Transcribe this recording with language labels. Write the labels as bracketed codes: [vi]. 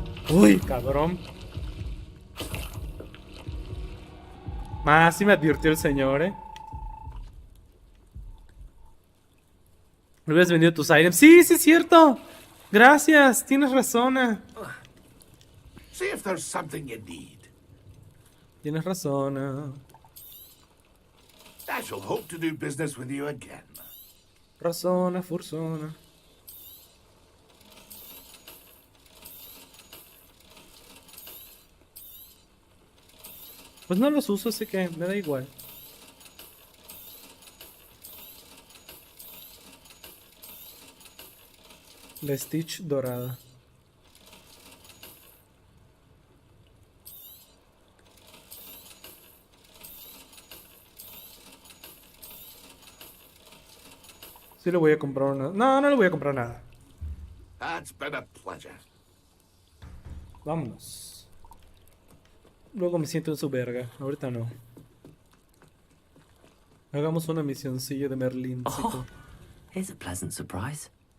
[es] Uy, cabrón. Más sí me advirtió el señor, ¿Me hubieras vendido tus items? Sí, sí es cierto. Gracias, tienes razón. [en] See if there's something you need. [es] Tienes razón. [en] I shall hope to do business with you again. [es] Razona, fursona. Pues no los uso, así que me da igual. La Stitch dorada. Sí le voy a comprar una. No, no le voy a comprar nada. [en] That's been a pleasure. [es] Vámonos. Luego me siento en su verga. Ahorita no. Hagamos una misioncilla de Merlín. [en] Oh, here's a pleasant surprise.